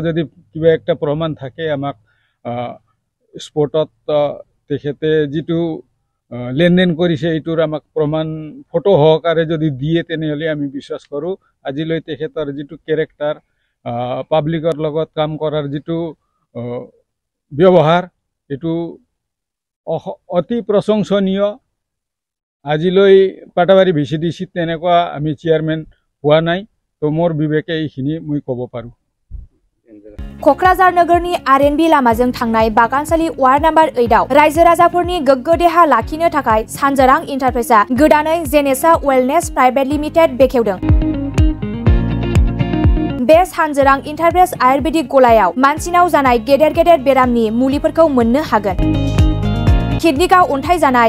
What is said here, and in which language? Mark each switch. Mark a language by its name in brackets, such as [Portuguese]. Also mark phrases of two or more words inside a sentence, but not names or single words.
[Assamese] যদি কিবা একটা প্ৰমাণ থাকে আমাক স্পটত তেখেতে যিটো লেনদেন কৰিছে এইটোৰ আমাক প্ৰমাণ ফটো সহকাৰে যদি দিয়ে তেনেহ'লে আমি বিশ্বাস কৰোঁ আজিলৈ তেখেতৰ যিটো কেৰেক্টাৰ পাব্লিকৰ লগত কাম কৰাৰ যিটো ব্যৱহাৰ এইটো অতি প্ৰশংসনীয় আজিলৈ পাটাবাৰী BCDC তেনেকুৱা আমি চেয়াৰমেন পোৱা নাই তো মোৰ বিবেকে এইখিনি মই ক'ব পাৰোঁ [Bodo] क'क्राझार नोगोरनि RNB लामाजों थांनाय बागानसालि वार्ड नम्बर 8 आव रायजो राजाफोरनि गोग्गो देहा लाखिनो थाखाय सानजोरां इन्टारप्राइजआ गोदानै जेनेसा वेलनेस प्राइभेट लिमिटेड बेखेवदों बे सानजोरां इन्टारप्राइज आयुर्वेदिक गलायाव मानसिनाव जानाय गेदेर गेदेर बेरामनि मुलिफोरखौ मोननो हागोन किडनिकाव अन्थाइ जानाय